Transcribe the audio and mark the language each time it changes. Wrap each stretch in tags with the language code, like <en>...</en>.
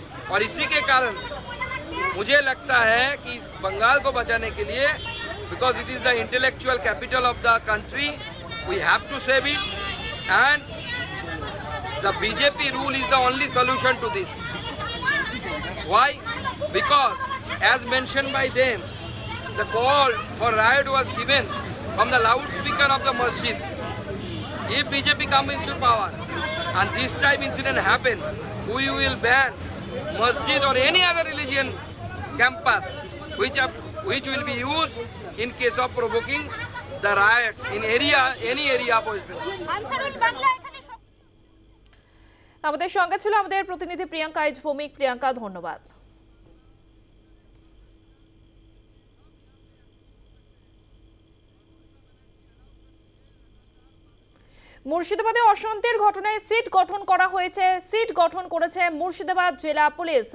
<hi>और इसी के कारण मुझे लगता है कि इस बंगाल को बचाने के लिए,</hi> <en>Because it is the intellectual capital of the country, we have to save it and the BJP rule is the only solution to this. Why? Because as mentioned by them, the call for riot was given from the loudspeaker of the masjid. If BJP comes into power and this type incident happen, we will ban masjid or any other religion campus which will be used in case of provoking the riots in any area of West Bengal.</en> <bn>আমাদের সঙ্গে ছিল আমাদের প্রতিনিধি Priyanka H Bhowmik. Priyanka, ধন্যবাদ। মুর্শিদাবাদে অশান্তির ঘটনায় seat গঠন করা হয়েছে। সিট গঠন করেছে মুর্শিদাবাদ জেলা পুলিশ।</bn>